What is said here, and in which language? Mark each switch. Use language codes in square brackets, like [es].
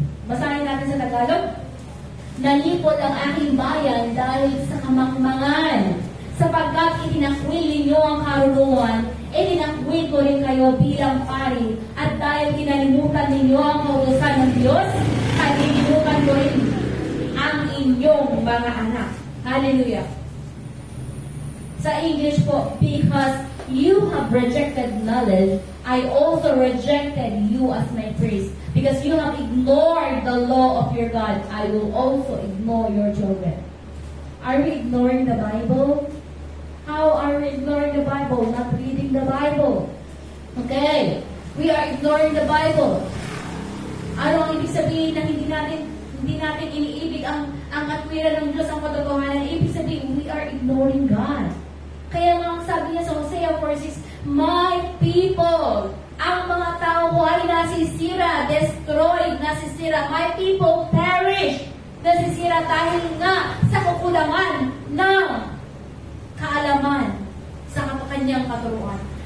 [tl] Basahin natin sa Tagalog. Nalipol ang aking bayan dahil sa kamangmangan. Sapagkat itinakwil ninyo ang karunungan, itinakwil ko rin kayo bilang pari. At dahil kinalimutan ninyo ang kautusan ng Diyos, kalilimutan ko rin ang inyong mga anak. Hallelujah. Sa English po, [en] because you have rejected knowledge, I also rejected you as my priest. Because you have ignored the law of your God, I will also ignore your children. Are we ignoring the Bible? How are we ignoring the Bible? Not reading the Bible. Okay. We are ignoring the Bible. [tl] Ano ang ibig sabihin na hindi natin iniibig ang katwiran ng Diyos, ang katotohanan? Ibig sabihin, [en] we are ignoring God. [tl] Kaya nga sabi niya sa Hosea 4:6, [en] my people, [tl] ang mga tao ay nasisira, destroyed, nasisira. [en] My people perish, [tl] nasisira dahil nga sa kakulangan ng kaalaman sa kanyang katuruan.